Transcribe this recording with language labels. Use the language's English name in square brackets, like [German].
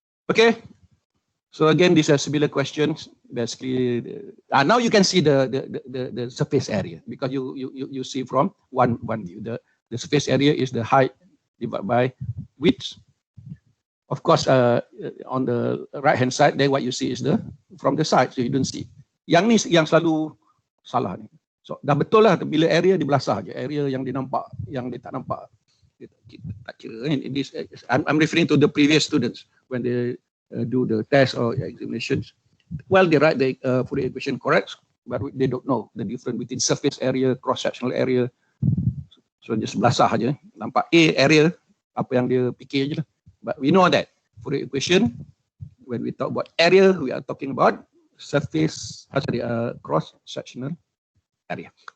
[English] Okay. So again, these are similar questions. Basically, now you can see the surface area because you see from one view. The surface area is the height divided by width. Of course, on the right hand side, there what you see is from the side, so you don't see. [Malay] Yang ni yang selalu salah ni. So dah betul lah bila area di belah sah je. Area yang dia nampak, yang dia tak nampak. Dia tak kira. [English] I'm referring to the previous students when they do the test or examinations. Well, they write the Fourier equation correct, but they don't know the difference between surface area, cross-sectional area. So just [Malay] sebelah sah je. Nampak A area, apa yang dia fikir je lah. [English] But we know that Fourier equation, when we talk about area, we are talking about surface, cross-sectional area.